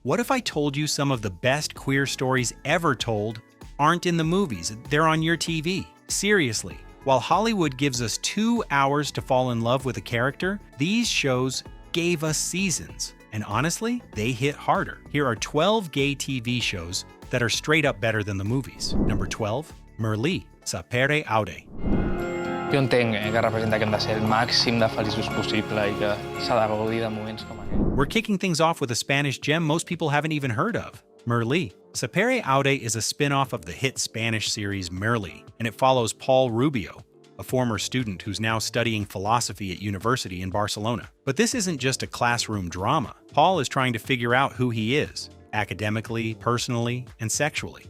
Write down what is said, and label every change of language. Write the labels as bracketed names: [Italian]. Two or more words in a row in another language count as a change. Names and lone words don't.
[English] What if I told you some of the best queer stories ever told aren't in the movies, they're on your TV? Seriously, while Hollywood gives us 2 hours to fall in love with a character, these shows gave us seasons. And honestly, they hit harder. Here are 12 gay TV shows that are straight up better than the movies. Number 12, Merli, Sapere, Aude. [Catalan] Jo entenc que representa que hem de ser el màxim de feliços possible i que s'ha de gaudir de moments com aquest. [English] We're kicking things off with a Spanish gem most people haven't even heard of, Merli. Sapere Aude is a spin-off of the hit Spanish series Merli, and it follows Paul Rubio, a former student who's now studying philosophy at university in Barcelona. But this isn't just a classroom drama. Paul is trying to figure out who he is, academically, personally, and sexually.